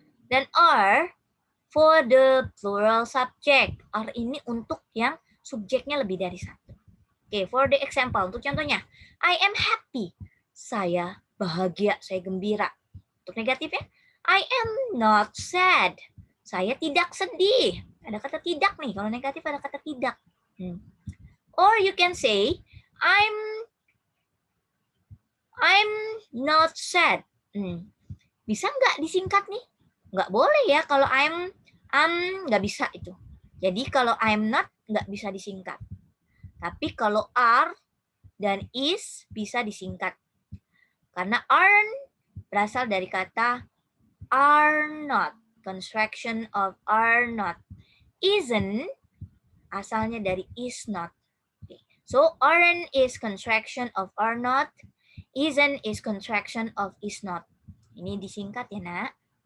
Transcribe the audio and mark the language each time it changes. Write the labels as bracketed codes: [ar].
[en] Dan R for the plural subject. [id] R ini untuk yang subjeknya lebih dari 1. [en] Oke, for the example, [id] untuk contohnya, [en] I am happy. [id] Saya bahagia, saya gembira. Untuk negatifnya, [en] I am not sad. [id] Saya tidak sedih. Ada kata tidak nih, kalau negatif ada kata tidak. [en] Or you can say, I'm not sad. [id] Bisa nggak disingkat nih? Nggak boleh ya, kalau I'm nggak bisa itu. Jadi kalau I'm not nggak bisa disingkat. Tapi kalau are dan is bisa disingkat. Karena aren't berasal dari kata are not, [en] contraction of are not. [id] Isn't asalnya dari is not. Okay. [en] So aren't is contraction of are not, isn't is contraction of is not. [id] Ini disingkat ya, Nak.